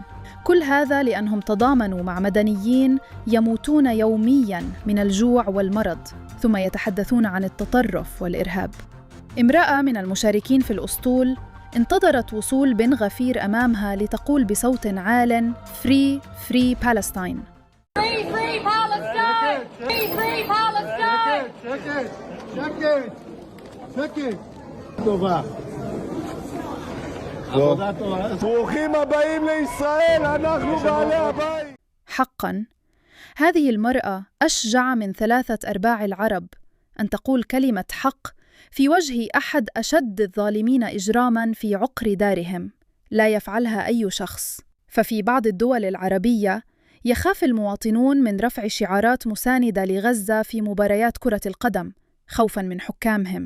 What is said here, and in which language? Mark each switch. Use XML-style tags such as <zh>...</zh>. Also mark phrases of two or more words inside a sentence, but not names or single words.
<ar>كل هذا لأنهم تضامنوا مع مدنيين يموتون يومياً من الجوع والمرض، ثم يتحدثون عن التطرف والإرهاب. امرأة من المشاركين في الأسطول انتظرت وصول بن غفير أمامها لتقول بصوت عال:</ar> <en>Free, free Palestine. Free, free Palestine! Free, free Palestine!</en> <he>שקט. טובה. ברוכים הבאים לישראל, אנחנו בעלי הבית.</he> <ar>حقاً، هذه المرأة أشجع من 3/4 العرب أن تقول كلمة حق في وجه أحد أشد الظالمين إجراماً في عقر دارهم لا يفعلها أي شخص. ففي بعض الدول العربية يخاف المواطنون من رفع شعارات مساندة لغزة في مباريات كرة القدم خوفاً من حكامهم.</ar>